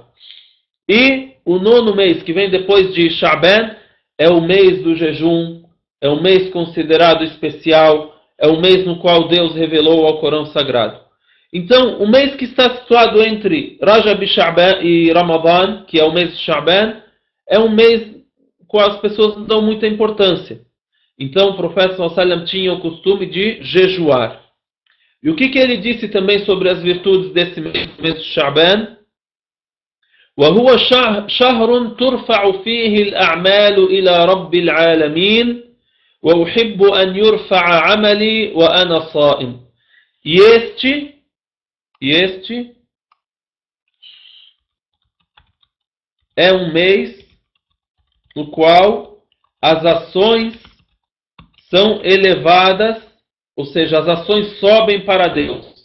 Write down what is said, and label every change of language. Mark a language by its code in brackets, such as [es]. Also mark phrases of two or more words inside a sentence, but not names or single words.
[pt] E o nono mês, que vem depois de Sha'ban, é o mês do jejum, é um mês considerado especial, é o mês no qual Deus revelou ao Corão Sagrado. Então, o mês que está situado entre Rajab e Ramadan, que é o mês de Sha'ban, é um mês no qual as pessoas não dão muita importância. Então, o profeta [ar] صلى الله عليه وسلم [pt] tinha o costume de jejuar. E o que ele disse também sobre as virtudes desse mês de Sha'ban? [ar] وَهُوَ شَهْرٌ تُرْفَعُ فِيهِ الْأَعْمَالُ إِلَى رَبِّ الْعَالَمِينَ وَأُحِبُّ أَنْ يُرْفَعَ عَمَلِي وَأَنَا صَائِمٌ. [pt] E este é um mês no qual as ações são elevadas, ou seja, as ações sobem para Deus.